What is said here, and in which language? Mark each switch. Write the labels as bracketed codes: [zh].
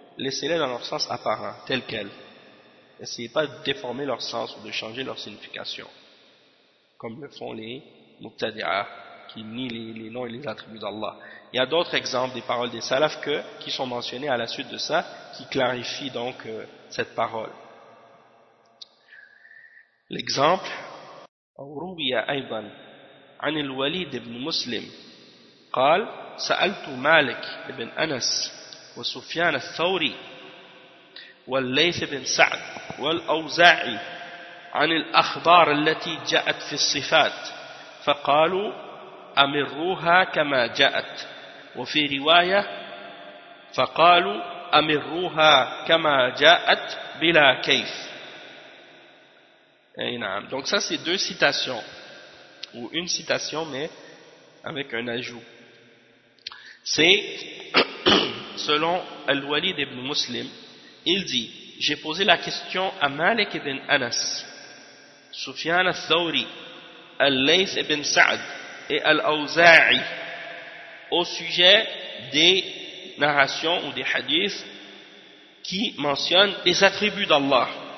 [fr] laissez-les dans leur sens apparent, tel quel. N'essayez pas de déformer leur sens ou de changer leur signification, comme le font les Mubtadi'a, qui nient les noms et les attributs d'Allah. Il y a d'autres exemples des paroles des salafs qui sont mentionnées à la suite de ça, qui clarifient donc cette parole. L'exemple, [ar] روي أيضا عن الوليد بن مسلم قال سألت مالك بن أنس وسفيان الثوري والليث بن سعد والأوزاعي عن الأخبار التي جاءت في الصفات فقالوا أمروها كما جاءت وفي رواية فقالوا أمروها كما جاءت بلا كيف. [fr] Donc ça c'est deux citations, ou une citation mais avec un ajout. C'est selon Al-Walid ibn Muslim, il dit, j'ai posé la question à Malik ibn Anas, Sufyan al-Thawri, Al-Layth ibn Sa'd et Al-Awza'i au sujet des narrations ou des hadiths qui mentionnent les attributs d'Allah.